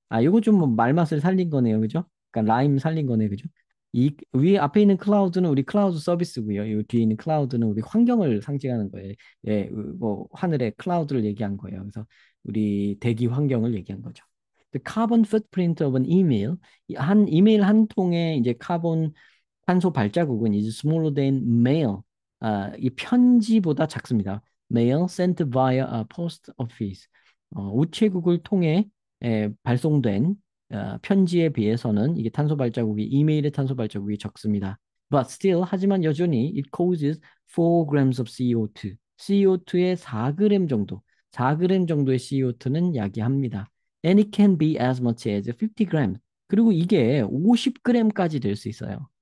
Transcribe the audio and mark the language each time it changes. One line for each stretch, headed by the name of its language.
Korean: 이거 좀 뭐 말맛을 살린 거네요, 그죠? 그러니까 라임 살린 거네, 그죠? 이 위에 앞에 있는 클라우드는 우리 클라우드 서비스고요. 이 뒤에 있는 클라우드는 우리 환경을 상징하는 거예요. 예, 뭐 하늘의 클라우드를 얘기한 거예요. 그래서 우리 대기 환경을 얘기한 거죠.
English: The carbon footprint of an email,
Korean: 한 이메일 한 통의 이제 카본 탄소 발자국은
English: is smaller than mail.
Korean: 이 편지보다 작습니다.
English: Mail sent via a post office.
Korean: 우체국을 통해 발송된 편지에 비해서는 이게 탄소 발자국이 이메일의 탄소 발자국이 적습니다.
English: But still,
Korean: 하지만 여전히
English: it causes 4 grams of CO2.
Korean: CO2의 4g 정도, 4g 정도의 CO2는 야기합니다.
English: And it can be as much as 50 grams.
Korean: 그리고 이게 50g까지 될 수 있어요.